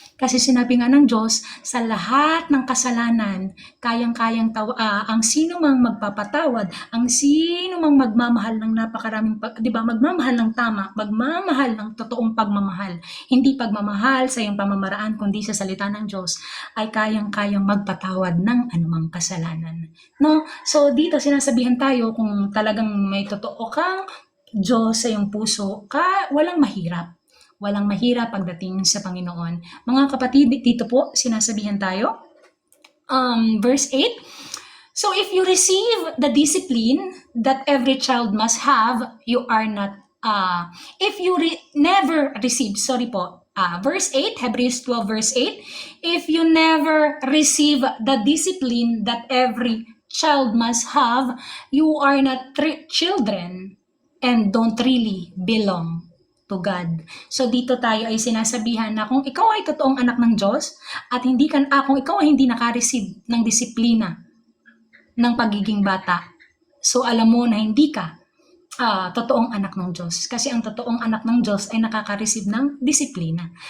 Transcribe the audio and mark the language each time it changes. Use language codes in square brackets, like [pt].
[tl] Kasi sinabi nga ng Diyos, sa lahat ng kasalanan, kayang-kayang ang sino mang magpapatawad, ang sino mang magmamahal ng napakaraming, di ba, magmamahal ng tama, magmamahal ng totoong pagmamahal, hindi pagmamahal sa iyong pamamaraan, kundi sa salita ng Diyos, ay kayang-kayang magpatawad ng anumang kasalanan. No? So dito sinasabihan tayo kung talagang may totoo kang Diyos sa iyong puso, walang mahirap. Walang mahirap pagdating sa Panginoon. Mga kapatid, dito po sinasabihan tayo. Verse 8. [en] So if you receive the discipline that every child must have, you are not, if you never receive, verse 8, Hebrews 12 verse 8, if you never receive the discipline that every child must have, you are not children and don't really belong to God. [tl] So dito tayo ay sinasabihan na kung ikaw ay totoong anak ng Diyos at kung ikaw ay hindi naka-receive ng disiplina ng pagiging bata, so alam mo na hindi ka totoong anak ng Diyos. Kasi ang totoong anak ng Diyos ay nakaka-receive ng disiplina.